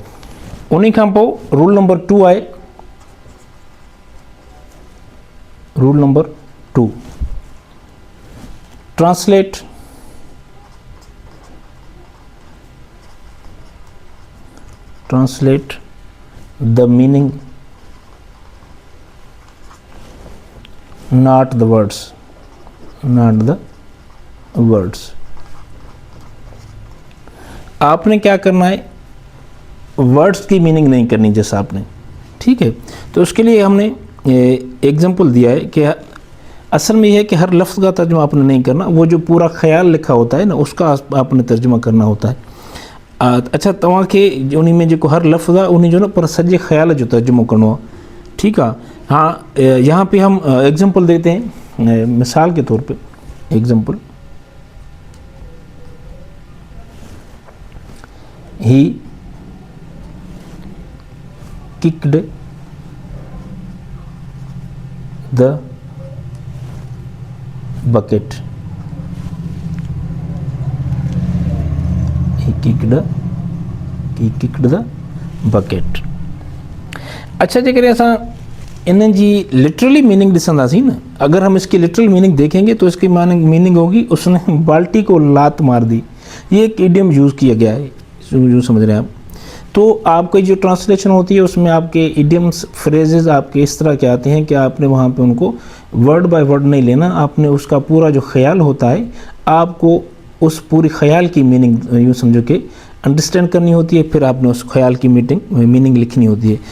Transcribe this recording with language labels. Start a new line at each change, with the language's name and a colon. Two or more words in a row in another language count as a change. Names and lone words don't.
Sindhi: उन खां पोइ रूल नंबर 2 आहे,
English: Rule number 2, translate the meaning, not the words।
Urdu: آپ نے کیا کرنا ہے، ورڈز کی مینِنگ نہیں کرنی جیسا آپ نے. ٹھیک ہے، تو اس کے لیے ہم نے ایگزامپل دیا ہے کہ اصل میں یہ ہے کہ ہر لفظ کا ترجمہ آپ نے نہیں کرنا، وہ جو پورا خیال لکھا ہوتا ہے نا اس کا آپ نے ترجمہ کرنا ہوتا ہے. اچھا,
Sindhi: तव्हांखे उन में जो हर लफ्ज़ आहे उन जो न पर सॼे ख्याल जो तर्जुमो करिणो आहे।
Urdu: ٹھیک ہے، ہاں، یہاں پہ ہم ایگزامپل دیتے ہیں، مثال کے طور پہ ایگزامپل,
English: he kicked the bucket, he kicked the bucket।
Sindhi: अच्छा, जेकर असां इन जी
English: literally meaning
Sindhi: ॾिसंदासीं न,
Urdu: اگر ہم اس کی
English: literal meaning
Urdu: دیکھیں گے تو اس کی مینِنگ ہوگی اس نے بالٹی کو لات مار دی. یہ ایک
English: idiom use
Urdu: کیا گیا ہے، یوں سمجھ رہے ہیں آپ. تو آپ کی جو ٹرانسلیشن ہوتی ہے اس میں آپ کے
English: idioms phrases
Urdu: آپ کے اس طرح کے آتے ہیں کہ آپ نے وہاں پہ ان کو
English: word by word
Urdu: نہیں لینا، آپ نے اس کا پورا جو خیال ہوتا ہے آپ کو اس پوری خیال کی مینِنگ یوں سمجھو کہ انڈرسٹینڈ کرنی ہوتی ہے، پھر آپ نے اس خیال کی مینِنگ لکھنی ہوتی ہے.